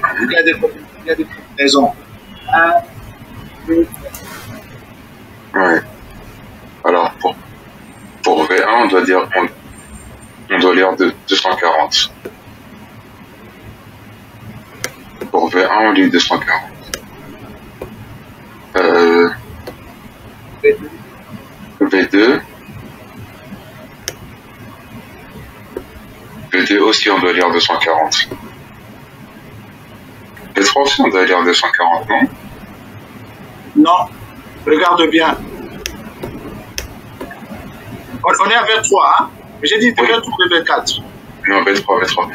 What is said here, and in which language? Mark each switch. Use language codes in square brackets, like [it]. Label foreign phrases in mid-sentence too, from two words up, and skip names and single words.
[fr] Il y a des combinaisons. 1, 2, ouais. Alors pour V1, on doit dire on doit lire 240. Pour V1, on lit 240. V2. V2 aussi, on doit lire 240. V3 aussi, on doit lire 240, non? non, regarde bien. On est à V3, hein? J'ai dit V3 ou V4. Non, V3.